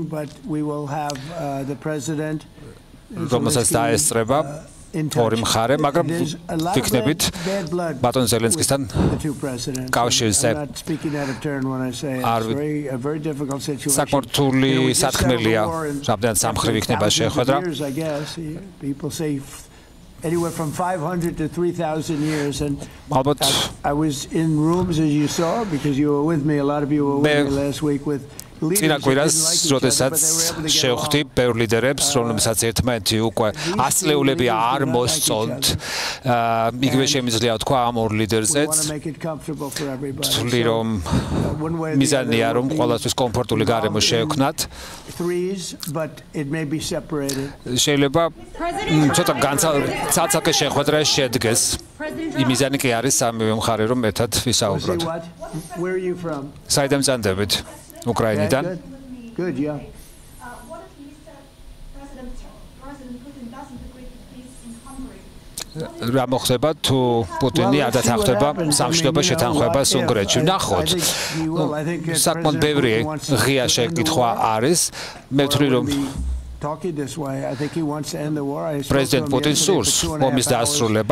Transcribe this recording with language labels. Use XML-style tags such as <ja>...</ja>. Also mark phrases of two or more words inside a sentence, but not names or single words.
<ka>რომელსაც დაესწრება ორი მხარე, მაგრამ ვიქნებით ბატონ ზელენსკისთან კავშირზე საკმაოდ საქმელია, რამდენად სამხრივ იქნება შეხვედრა.</ka> <en>Anywhere from 500 to 3,000 years and Albert, I was in rooms as you saw because you were with me a lot of you were with me last week with</en> <ka>წინა კვირას, როდესაც შევხვდი ბევრ ლიდერებს, რომლებსაც ერთმანეთი უკვე ასწლეულები არ მოსწონთ, იგივე შემიძლია თქვა ამ ორ ლიდერზეც, თვლი რომ მიზანია რომ ყველასთვის კომფორტული გარემო შეექმნათ. შეიძლება ცოტა განცალკე შეხვედრა შედგეს. მიზანი კი არის სამივე მხარე რომ ერთად ვისაუბროთ. საიდან წანდებით? Ukrainიდან.</ka> <en>Good, yeah.</en> <ka>რა მოხდება თუ პუტინი არ დათანხმდება სამშვიდობო შეთანხმებას უნგრეთში? ნახოთ. საკმაოდ ბევრი ღია შეკითხვა არის. მე ვთვლი რომ პრეზიდენტ პუტინს სურს ომის დასრულება.</ka>